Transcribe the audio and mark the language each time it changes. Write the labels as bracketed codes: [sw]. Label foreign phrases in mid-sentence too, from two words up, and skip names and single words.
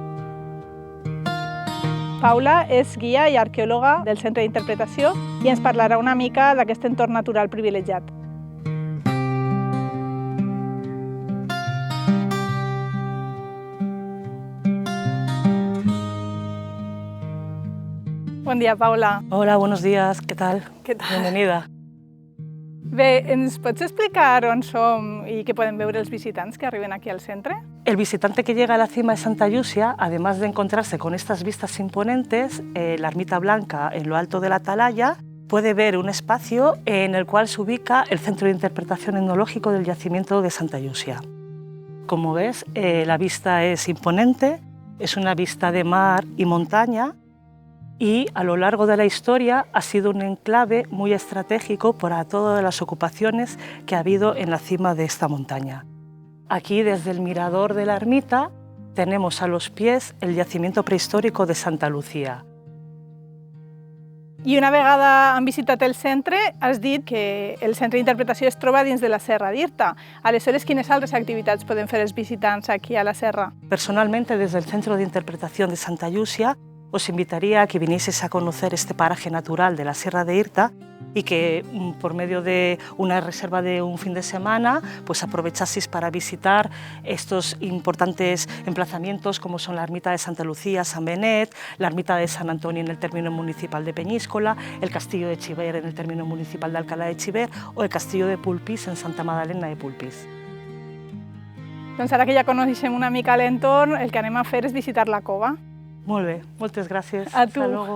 [ca] Paula és guia i arqueòloga del Centre d'Interpretació i ens parlarà una mica d'aquest entorn natural privilegiat. Bon dia, Paula. [es] Hola, buenos días, ¿qué tal? [ca] Què tal? [es] Bienvenida. [ca] Bé, ens pots explicar on som i què poden veure els visitants que arriben aquí al centre? [es] El visitante que llega a la cima de Santa Llúcia, además de encontrarse con estas vistas imponentes, la ermita blanca en lo alto de la atalaya, puede ver un espacio en el cual se ubica el Centro de Interpretación Etnológico del Yacimiento de Santa Llúcia. Como ves, la vista es imponente, es una vista de mar y montaña, y a lo largo de la historia ha sido un enclave muy estratégico para todas las ocupaciones que ha habido en la cima de esta montaña. Aquí, desde el mirador de la ermita, tenemos a los pies el yacimiento prehistórico de Santa Lucía. [ca] I una vegada han visitat el centre, has dit que el centre d'interpretació es troba dins de la Serra d'Irta. Aleshores, quines altres activitats poden fer els visitants aquí a la serra? [es] Personalmente, desde el Centro de Interpretación de Santa Llúcia, os invitaría a que vinieseis a conocer este paraje natural de la Sierra de Irta y que por medio de una reserva de un fin de semana pues aprovechaseis para visitar estos importantes emplazamientos como son la ermita de Santa Lucía, San Benet, la ermita de San Antonio en el término municipal de Peñíscola, el castillo de Xivert en el término municipal de Alcalá de Xivert o el castillo de Pulpís en Santa Magdalena de Pulpís. [ca] Doncs ara que ja coneixem una mica l'entorn, el que anem a fer és visitar la cova. Molt bé, moltes gràcies. A tu. [es] Hasta luego.